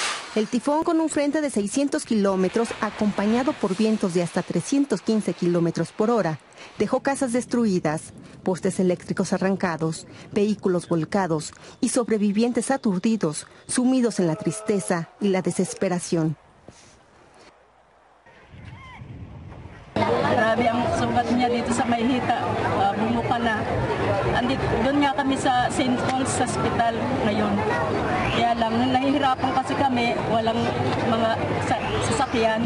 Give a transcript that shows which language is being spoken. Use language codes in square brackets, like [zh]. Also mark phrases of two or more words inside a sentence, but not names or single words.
[es] El tifón, con un frente de 600 kilómetros, acompañado por vientos de hasta 315 kilómetros por hora, dejó casas destruidas, postes eléctricos arrancados, vehículos volcados y sobrevivientes aturdidos, sumidos en la tristeza y la desesperación. [tl] Grabe ang sugat niya dito sa Mayhita, bumuka na. Doon nga kami sa St. Paul's Hospital ngayon. Kaya lang, nahihirapan kasi kami, walang mga sasakyan.